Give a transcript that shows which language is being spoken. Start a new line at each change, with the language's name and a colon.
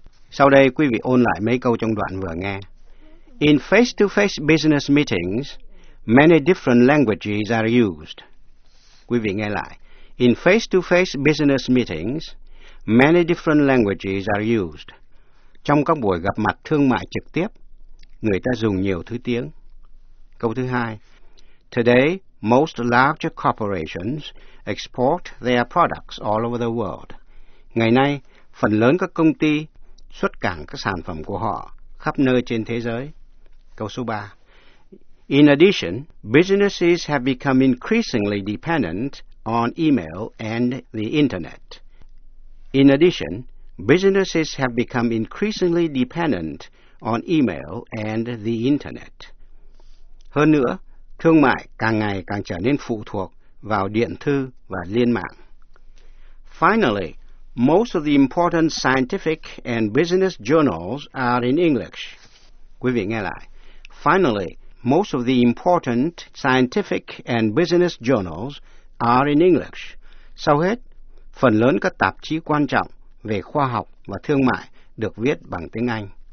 Vietnamese: Sau đây, quý vị ôn lại mấy câu trong đoạn vừa nghe.
English: In face-to-face business meetings, many different languages are used.
Vietnamese: Quý vị nghe lại.
English: In face-to-face business meetings, many different languages are used.
Vietnamese: Trong các buổi gặp mặt thương mại trực tiếp, người ta dùng nhiều thứ tiếng. Câu thứ hai.
English: Today, most large corporations export their products all over the world.
Vietnamese: Ngày nay, phần lớn các công ty xuất cảng các sản phẩm của họ khắp nơi trên thế giới. Câu số 3.
English: In addition, businesses have become increasingly dependent on email and the Internet. In addition, businesses have become increasingly dependent on email and the Internet.
Vietnamese: Hơn nữa, thương mại càng ngày càng trở nên phụ thuộc vào điện thư và liên mạng.
English: Finally, most of the important scientific and business journals are in English.
Vietnamese: Quý vị nghe lại.
English: Finally, most of the important scientific and business journals are in English.
Vietnamese: Sau hết, phần lớn các tạp chí quan trọng về khoa học và thương mại được viết bằng tiếng Anh.